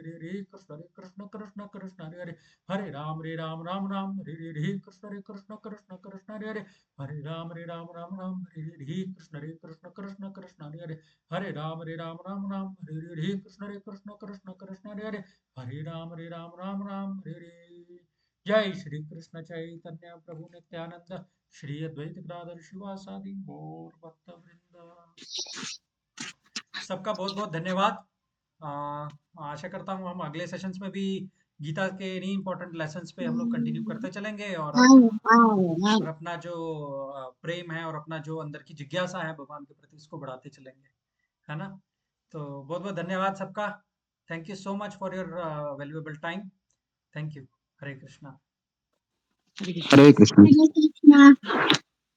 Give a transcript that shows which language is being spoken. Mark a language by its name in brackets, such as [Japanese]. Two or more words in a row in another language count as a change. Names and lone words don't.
[Sanskrit] हरे कृष्ण कृष्ण हरे राम राम हरे हरे कृष्ण कृष्ण हरे राम राम हरे हरे कृष्ण कृष्ण हरे राम राम हरे हरे कृष्ण कृष्ण हरे राम हरे हरे जय श्री कृष्ण चैतन्य प्रभु नित्यानंद श्री अद्वैत गदाधर शिवासादि गौर भक्त वृंद। [Hindi] सबका बहुत बहुत धन्यवाद। आशा करता हूँ हम अगले सेशंस में भी गीता के इन्हीं [English] important lessons [Hindi] पे हम लोग कंटिन्यू करते चलेंगे और अपना जो प्रेम है और अपना जो अंदर की जिज्ञासा है भगवान के प्रति इसको बढ़ाते चलेंगे, है ना। तो बहुत बहुत धन्यवाद सबका। [English] Thank you so much for your valuable time. Thank you. [Sanskrit] हरे कृष्णा। हरे कृष्ण। हरे कृष्णा।